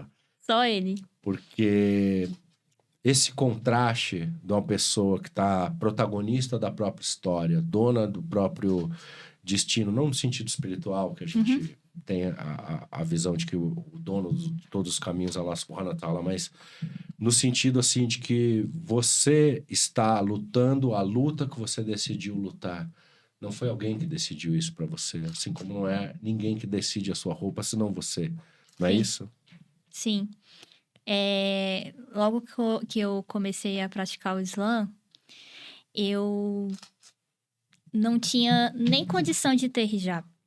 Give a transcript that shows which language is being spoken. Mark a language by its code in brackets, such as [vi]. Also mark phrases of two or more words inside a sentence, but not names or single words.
[pt] Só ele. Porque esse contraste de uma pessoa que está protagonista da própria história, dona do próprio destino, não no sentido espiritual, que a gente tem a visão de que o dono de todos os caminhos é [ar] الله سبحانه وتعالى, [pt] mas no sentido assim de que você está lutando a luta que você decidiu lutar. Não foi alguém que decidiu isso para você, assim como não é ninguém que decide a sua roupa, senão você. Não é isso? Sim. Logo que eu comecei a praticar o Islã, eu não tinha nem condição de ter hijab.